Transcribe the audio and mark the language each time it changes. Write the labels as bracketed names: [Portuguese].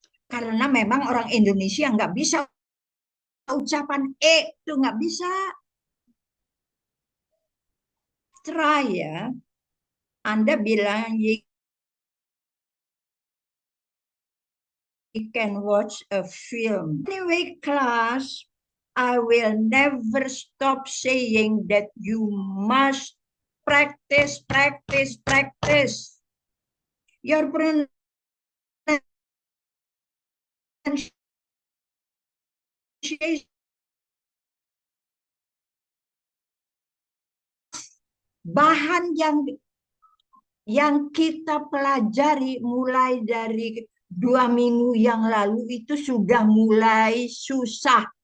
[Indonesian] Karena memang orang Indonesia nggak bisa ucapan itu nggak bisa. [English] Try ya. [Indonesian] Anda bilang [English] you can watch a film. Anyway, class, I will never stop saying that you must practice, practice, practice. Your pronunciation [Indonesian] bahan yang kita pelajari mulai dari 2 minggu yang lalu itu sudah mulai susah.